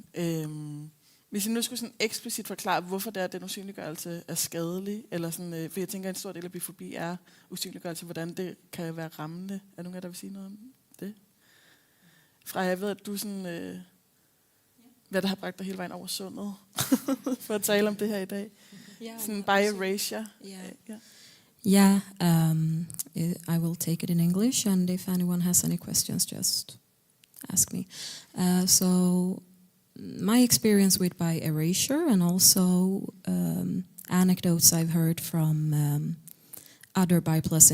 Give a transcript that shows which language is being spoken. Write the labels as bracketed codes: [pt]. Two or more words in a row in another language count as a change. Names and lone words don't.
[da] Hvis jeg nu skulle sådan eksplicit forklare, hvorfor det er, at den usynliggørelse er skadelig, eller sådan, for jeg tænker, at en stor del af bifobi er usynliggørelse, hvordan det kan være rammende. Er nogen af der vil sige noget om det? Freja, jeg ved, at du sådan, hvad der har bragt dig hele vejen over sundet, for at tale om det her i dag. Sådan bi-erasure. [en] Yeah, I will take it in English, and if anyone has any questions, just ask me. So my experience with bi-erasure, and also anecdotes I've heard from other bi-plus